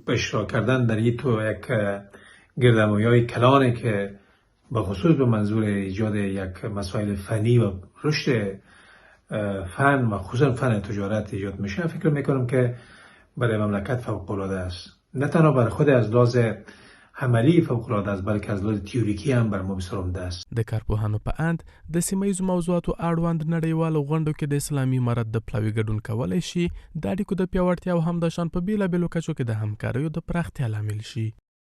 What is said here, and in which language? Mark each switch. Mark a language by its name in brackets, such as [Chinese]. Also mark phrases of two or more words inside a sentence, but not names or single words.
[Persian] اشتراک کردن در یک گردهمایی کلانی که به خصوص به منظور ایجاد یک مسائل فنی و رشد فن و خصوصا فن تجارت ایجاد میشه، فکر میکنم که برای مملکت فوق‌العاده است. نه تنها برای خود از لحاظ عملی فوق‌العاده است، بلکه از لحاظ تیوریکی هم بر ما بسیار عمده است. [Pashto] د کارپوهانو په اند د سیمهییزو موضوعاتو اړوند نړیوالو غونډو کې د اسلامي امارت د پلاوي ګډون کولی شي د اړیکو د پیاوړتیا او همداشان په بیلابیلو کچو کې د همکاریو د پراختیا لامل شي.